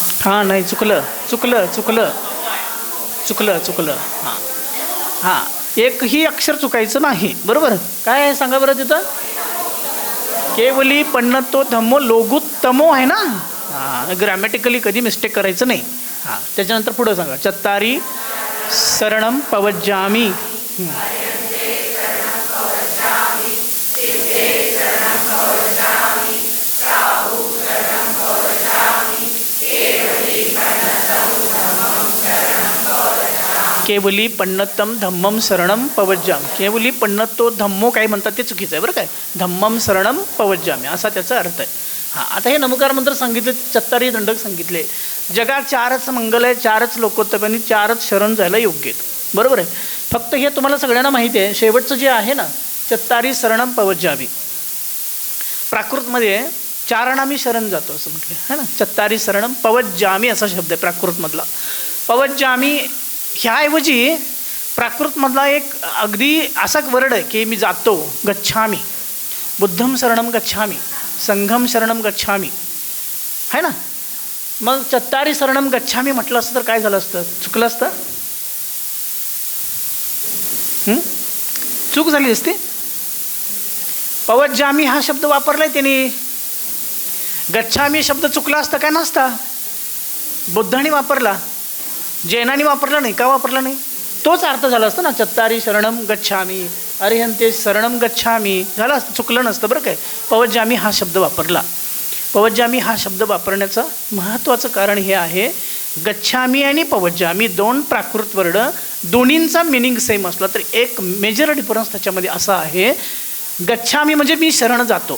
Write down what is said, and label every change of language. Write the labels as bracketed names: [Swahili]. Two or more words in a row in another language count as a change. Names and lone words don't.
[Marathi] हां नाही चुकलं चुकलं चुकलं चुकलं चुकलं हां हां एकही अक्षर चुकायचं नाही. बरोबर काय आहे सांगा बरं तिथं. [Prakrit languages] केवली पन्नतो धम्मो लोगुत्तमो [Marathi] आहे ना. हां ग्रॅमॅटिकली कधी मिस्टेक करायचं नाही. हां त्याच्यानंतर पुढं सांगा. [Prakrit languages] चत्तारी शरणम पवज्जामी. केवली पन्नतम धम्मम शरणम पवज्जामी. केवली पन्नतो धम्मो [Marathi] काय म्हणतात ते चुकीचं आहे बरं काय. [Prakrit languages] धम्मम शरणम पवज्जामी [Marathi] असा त्याचा अर्थ आहे. हां आता हे नमकार मंत्र सांगितले, चत्तारी दंडक सांगितले. जगात चारच मंगल आहे, चारच लोकोत्तम आणि चारच शरण जायला योग्य आहेत. बरोबर आहे. फक्त हे तुम्हाला सगळ्यांना माहिती आहे. शेवटचं जे आहे ना [Prakrit languages] चत्तारी शरणम पवज्जामी, [Marathi] प्राकृतमध्ये चारांना मी शरण जातो असं म्हटलं [Hindi] है ना. [Prakrit languages] चत्तारी शरणम पवज्जामी [Marathi] असा शब्द आहे प्राकृतमधला. पवज्जामी ह्याऐवजी प्राकृतमधला एक अगदी असा वर्ड आहे की मी जातो. [Pali] गच्छामी, बुद्धम शरणम गच्छामी, संघम शरणम गच्छामी [Hindi] है ना. [Marathi] मग [Prakrit languages] चत्तारी शरणम गच्छामी [Marathi] म्हटलं असतं तर काय झालं असतं. चुकलं असतं. चूक झाली असती. पवज्जामी हा शब्द वापरलाय त्यांनी. गच्छामी शब्द चुकला असता काय नसता. बुद्धाने वापरला, जैनाने वापरला नाही. का वापरला नाही. तोच अर्थ झाला असता ना. [Prakrit languages] चत्तारी शरणम गच्छामी, अरिहंते शरणम गच्छामी [Marathi] झाला असतं, चुकलं नसतं बरं काय. पवज्जामी हा शब्द वापरला. पवज्जामी हा शब्द वापरण्याचं महत्त्वाचं कारण हे आहे, गच्छामी आणि पवज्जामी दोन प्राकृत वर्ड, दोन्हींचा [English] meaning same [Marathi] असला तरी एक [English] major difference [Marathi] त्याच्यामध्ये असा आहे. गच्छामी म्हणजे मी शरण जातो.